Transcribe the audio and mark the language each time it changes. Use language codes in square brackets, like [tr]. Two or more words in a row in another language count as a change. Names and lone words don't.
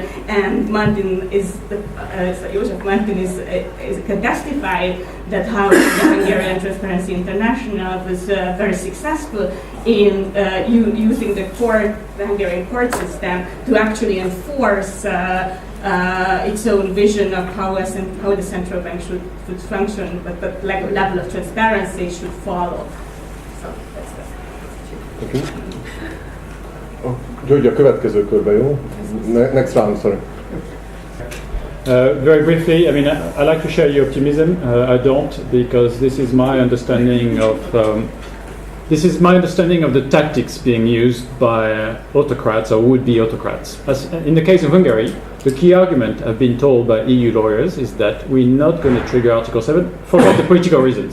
[en] And Martin József Martin can testify that how the Hungarian Transparency International was very successful in using the Hungarian court system to actually enforce its own vision of how the central bank should function, but the level of transparency should follow. So that's that. Okay. [hu] György, a következő körben, jó? [en] Next round, sorry. Very briefly, I mean, I like to share your optimism. I don't, because this is my understanding of the tactics being used by autocrats or would-be autocrats. As in the case of Hungary, the key argument I've been told by EU lawyers is that we're not going to trigger Article 7 for all the political reasons.